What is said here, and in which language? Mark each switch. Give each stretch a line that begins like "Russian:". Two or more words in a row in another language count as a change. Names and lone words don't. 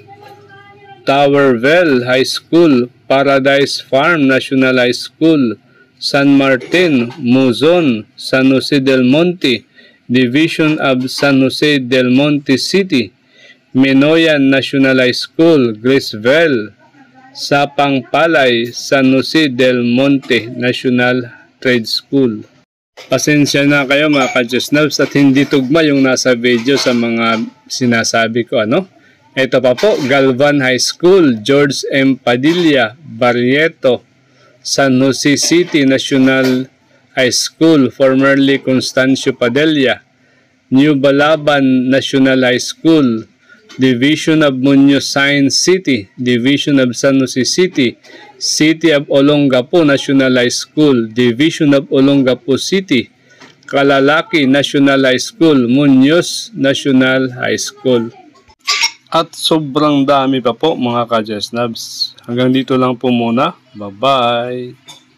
Filipino: Towerville High School, Paradise Farm National High School, San Martin, Muzon, San Jose del Monte, Division of San Jose del Monte City, Minoyan National High School, Graceville, Sapang Palay, San Jose del Monte National Trade School. Pasensya na kayo mga ka-Diyosnabs at hindi tugma yung nasa video sa mga sinasabi ko, Ito pa po, Galvan High School, George M. Padilla, Barrieto, San Jose City National High School, formerly Constancio Padilla, New Balaban National High School, Division of Muñoz Science City, Division of San Jose City, City of Olongapo National High School, Division of Olongapo City, Kalalaki National High School, Muñoz National High School. At sobrang dami pa po mga ka-Diyosnabs. Hanggang dito lang po muna. Bye-bye!